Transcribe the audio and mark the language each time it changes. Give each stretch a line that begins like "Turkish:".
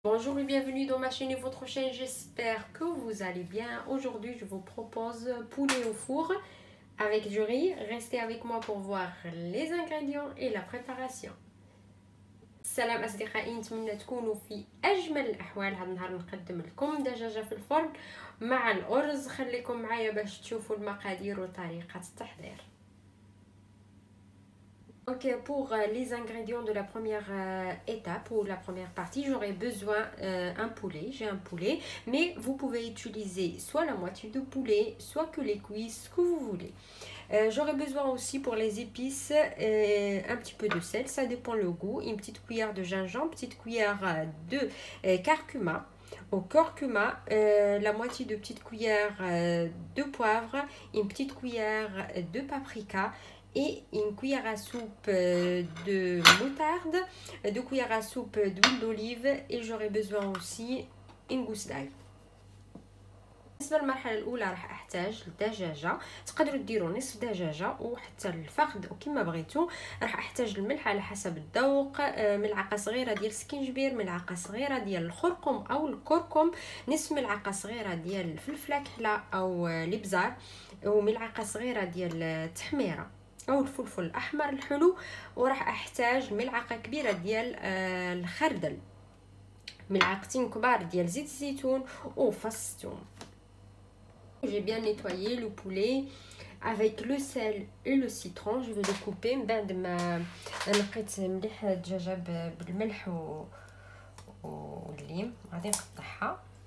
French: Bonjour et bienvenue dans ma chaîne et votre chaîne, j'espère que vous allez bien. Aujourd'hui je vous propose poulet au four avec du riz. Restez avec moi pour voir les ingrédients et la préparation.
Arabic: السلام أصدقائي، نتمنى تكونوا في أجمل الأحوال. هذا النهار نقدم لكم دجاجة في الفرن مع الأرز. خليكم معايا باش تشوفوا المقادير وطريقة التحضير.
French: Ok, pour les ingrédients de la première étape ou la première partie, j'aurai besoin un poulet. J'ai un poulet, mais vous pouvez utiliser soit la moitié de poulet, soit que les cuisses, ce que vous voulez. J'aurai besoin aussi pour les épices un petit peu de sel, ça dépend le goût. Une petite cuillère de gingembre, petite cuillère de curcuma. Au curcuma, la moitié de petite cuillère de poivre, une petite cuillère de paprika et une cuillère à soupe de moutarde, 2 cuillères à soupe d'huile d'olive et j'aurai besoin aussi une gousse d'ail.
Arabic: بالنسبه للمرحله الاولى راح احتاج الدجاجه، تقدروا ديروا نصف دجاجه وحتى الفخذ وكما بغيتوا. راح احتاج الملح على حسب الذوق، ملعقه صغيره ديال السكينجبير، ملعقه صغيره ديال الخرقوم او الكركم، نصف ملعقه صغيره ديال الفلفله كحله او الابزار، وملعقه صغيره ديال التحميره او الفلفل الاحمر الحلو. وراح احتاج ملعقه كبيره ديال الخردل، ملعقتين كبار ديال زيت الزيتون وفص ثوم.
French: J'ai bien nettoyé le poulet avec le sel et le citron. Je vais le couper.
Arabic: من بعد ما نقيت مليح الدجاجه بالملح والليم غادي نقطعها.